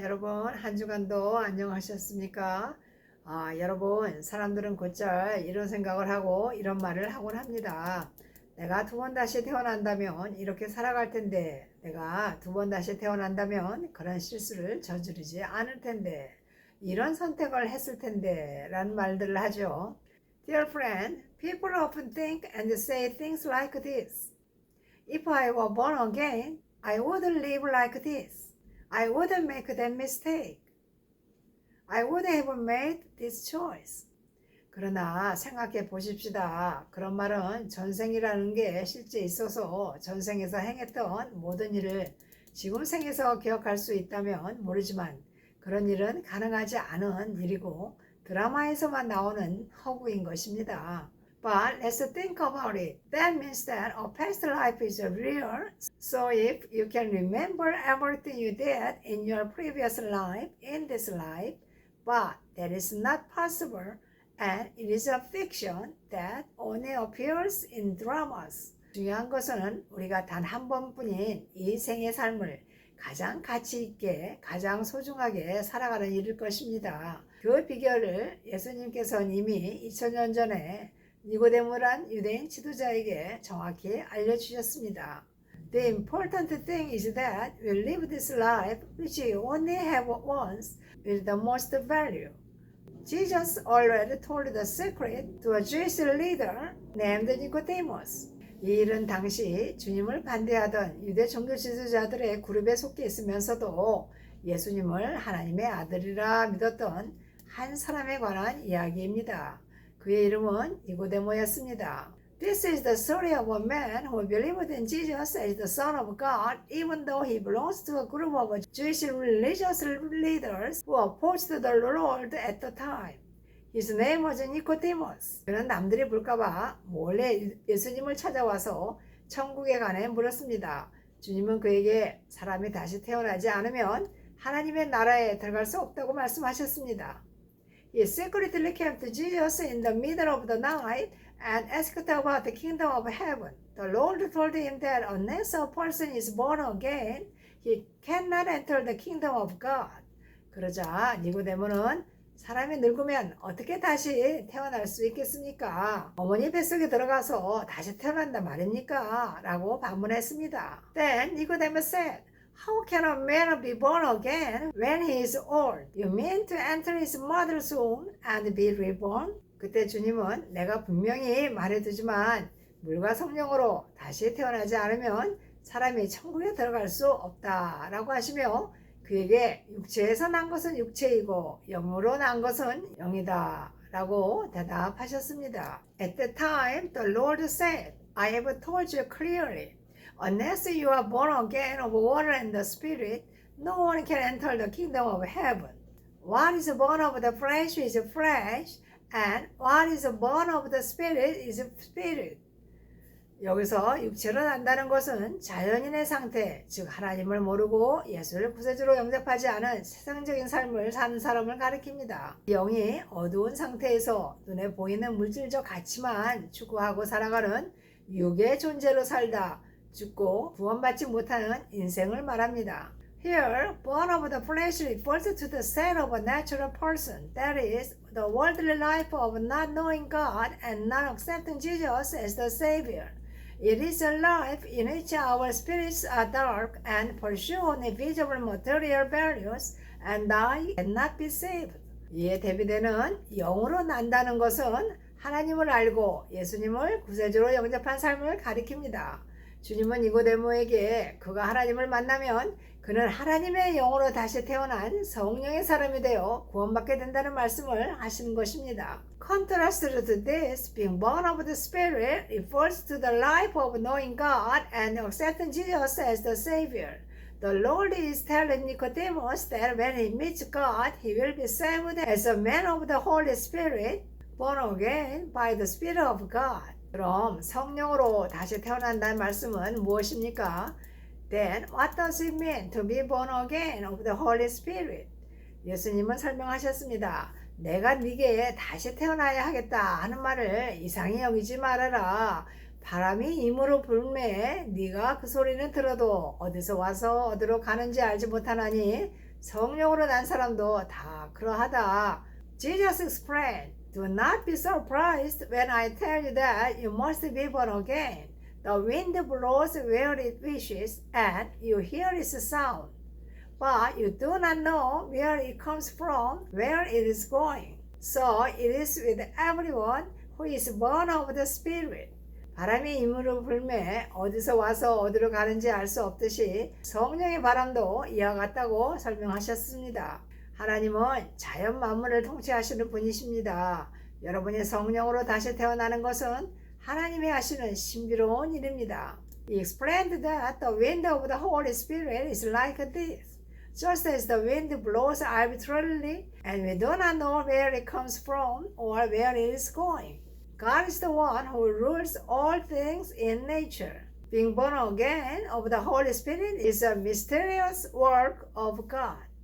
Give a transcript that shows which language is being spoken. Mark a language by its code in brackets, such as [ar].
[ko] 여러분 한 주간도 안녕하셨습니까? 여러분 사람들은 곧잘 이런 생각을 하고 이런 말을 하곤 합니다. 내가 두 번 다시 태어난다면 이렇게 살아갈 텐데, 내가 두 번 다시 태어난다면 그런 실수를 저지르지 않을 텐데, 이런 선택을 했을 텐데 라는 말들을 하죠. [en] Dear friend, people often think and say things like this. If I were born again, I wouldn't live like this. I wouldn't make that mistake. I would have made this choice. [ko] 그러나 생각해 보십시다. 그런 말은 전생이라는 게 실제 있어서 전생에서 행했던 모든 일을 지금 생에서 기억할 수 있다면 모르지만 그런 일은 가능하지 않은 일이고 드라마에서만 나오는 허구인 것입니다. [en] But let's think about it. That means that a past life is real. So if you can remember everything you did in your previous life, in this life, but that is not possible, and it is a fiction that only appears in dramas. [ko] 중요한 것은 우리가 단 한 번뿐인 이 생의 삶을 가장 가치 있게, 가장 소중하게 살아가는 일일 것입니다. 그 비결을 예수님께서는 이미 2000년 전에 니고데모란 유대인 지도자에게 정확히 알려주셨습니다. [en] The important thing is that we live this life which we only have once with the most value. Jesus already told the secret to a Jewish leader named Nicodemus. [ko] 이 일은 당시 주님을 반대하던 유대 종교 지도자들의 그룹에 속해 있으면서도 예수님을 하나님의 아들이라 믿었던 한 사람에 관한 이야기입니다. 그의 이름은 니고데모였습니다. [en] This is the story of a man who believed in Jesus as the Son of God, even though he belongs to a group of Jewish religious leaders who opposed the Lord at the time. His name was Nicodemus. [ko] 그는 남들이 볼까봐 몰래 예수님을 찾아와서 천국에 관해 물었습니다. 주님은 그에게 사람이 다시 태어나지 않으면 하나님의 나라에 들어갈 수 없다고 말씀하셨습니다. [en] He secretly came to Jesus in the middle of the night and asked about the kingdom of heaven. The Lord told him that unless a person is born again, he cannot enter the kingdom of God. [ko] 그러자 니고데모는 사람이 늙으면 어떻게 다시 태어날 수 있겠습니까? 어머니 뱃속에 들어가서 다시 태어난다 말입니까? 라고 반문했습니다. [en] Then Nicodemus said, How can a man be born again when he is old? You mean to enter his mother's womb and be reborn? [ko] 그때 주님은 내가 분명히 말해두지만 물과 성령으로 다시 태어나지 않으면 사람이 천국에 들어갈 수 없다라고 하시며 그에게 육체에서 난 것은 육체이고 영으로 난 것은 영이다 라고 대답하셨습니다. [en] At the time the Lord said, I have told you clearly, unless you are born again of water and the Spirit, no one can enter the kingdom of heaven. What is born of the flesh is flesh, and what is born of the Spirit is spirit. [ko] 여기서 육체로 난다는 것은 자연인의 상태, 즉 하나님을 모르고 예수를 구세주로 영접하지 않은 세상적인 삶을 사는 사람을 가리킵니다. 영이 어두운 상태에서 눈에 보이는 물질적 가치만 추구하고 살아가는 육의 존재로 살다 죽고 구원받지 못하는 인생을 말합니다. [en] Here, born of the flesh refers to the state of a natural person, that is, the worldly life of not knowing God and not accepting Jesus as the Savior. It is a life in which our spirits are dark and pursue only visible material values and die and not be saved. [ko] 이에 대비되는 영으로 난다는 것은 하나님을 알고 예수님을 구세주로 영접한 삶을 가리킵니다. 주님은 니고데모에게 그가 하나님을 만나면 그는 하나님의 영으로 다시 태어난 성령의 사람이 되어 구원받게 된다는 말씀을 하시는 것입니다. [en] Contrast to this, being born of the Spirit refers to the life of knowing God and accepting Jesus as the Savior. The Lord is telling Nicodemus that when he meets God, he will be saved as a man of the Holy Spirit, born again by the Spirit of God. [ko] 그럼 성령으로 다시 태어난다는 말씀은 무엇입니까? [en] Then what does it mean to be born again of the Holy Spirit? [ko] 예수님은 설명하셨습니다. 내가 네게 다시 태어나야 하겠다 하는 말을 이상히 여기지 말아라. 바람이 임으로 불매 네가 그 소리는 들어도 어디서 와서 어디로 가는지 알지 못하나니 성령으로 난 사람도 다 그러하다. [en] Jesus explained, Do not be surprised when I tell you that you must be born again. The wind blows where it wishes, and you hear its sound. But you do not know where it comes from, where it is going. So it is with everyone who is born of the Spirit. [ko] 바람이 임으로 불매 어디서 와서 어디로 가는지 알 수 없듯이 성령의 바람도 이와 같다고 설명하셨습니다. 하나님은 자연 만물을 통치하시는 분이십니다. 여러분이 성령으로 다시 태어나는 것은 하나님이 하시는 신비로운 일입니다. [en] He explained that the wind of the Holy Spirit is like this. Just as the wind blows arbitrarily and we do not know where it comes from or where it is going. God is the one who rules all things in nature. Being born again of the Holy Spirit is a mysterious work of God.